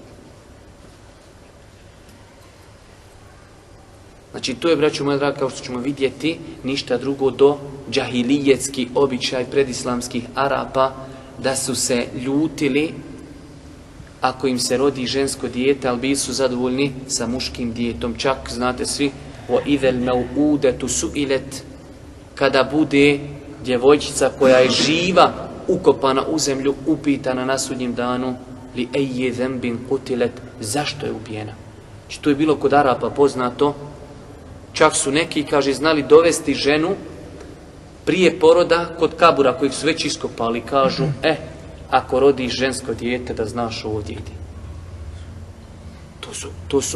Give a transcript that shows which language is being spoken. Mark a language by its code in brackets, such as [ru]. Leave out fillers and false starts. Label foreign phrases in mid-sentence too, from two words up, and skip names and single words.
[bs] Znači, to je, braćo moja draga, kao što ćemo vidjeti, ništa drugo do džahilijetski običaj predislamskih Arapa, da su se ljutili ako im se rodi žensko dijete, ali bili su zadovoljni sa muškim dijetom. Čak, znate svi, [ar] وَإِذَا الْمَوْءُودَةُ سُئِلَتْ, [bs] kada bude djevojčica koja je živa, ukopana u zemlju, upitana na sudnjem danu, [ar] لِأَيِّ ذَنْبٍ قُتِلَتْ, [bs] zašto je ubijena? Znači, to je bilo kod Arapa poznato. Čak su neki, kaže, znali dovesti ženu prije poroda kod kabura kojeg su već iskopali. Kažu, ako rodiš žensko dijete, da znaš ovdje ide. To su.